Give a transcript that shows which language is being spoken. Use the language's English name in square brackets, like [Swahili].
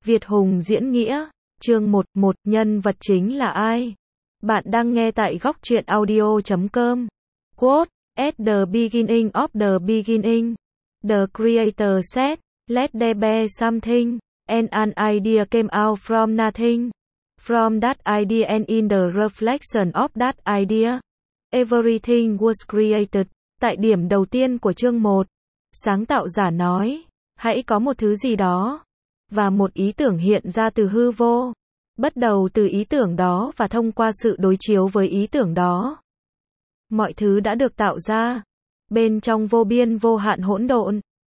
[Vietnamese] Việt Hùng diễn nghĩa, chương 1, 1, nhân vật chính là ai? Bạn đang nghe tại góc truyện audio.com. [English] Quote, at the beginning of the beginning, the creator said, let there be something, and an idea came out from nothing. From that idea and in the reflection of that idea, everything was created. [Vietnamese] Tại điểm đầu tiên của chương 1, sáng tạo giả nói, hãy có một thứ gì đó. Và một ý tưởng hiện ra từ hư vô, bắt đầu từ ý tưởng đó và thông qua sự đối chiếu với ý tưởng đó. Mọi thứ đã được tạo ra, bên trong vô biên vô hạn hỗn độn.